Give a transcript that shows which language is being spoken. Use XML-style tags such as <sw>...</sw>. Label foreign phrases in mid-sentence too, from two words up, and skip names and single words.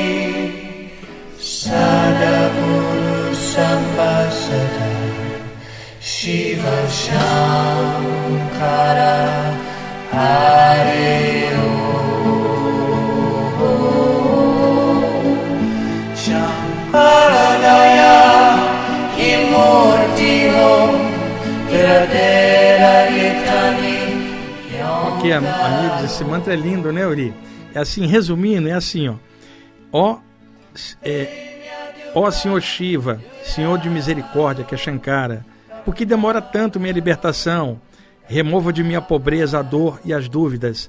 <hi>सदगुरु सम्भसदा शिव शंकर हरि ॐ शंकरदया किमूर्ति ॐ विरदेरा इतनी</hi> <pt>Ok, amigos, esse mantra é lindo, né, Uri? É assim, resumindo, é assim, ó. Ó Senhor Shiva, Senhor de misericórdia, que é Shankara, por que demora tanto minha libertação? Remova de minha pobreza a dor e as dúvidas.</pt>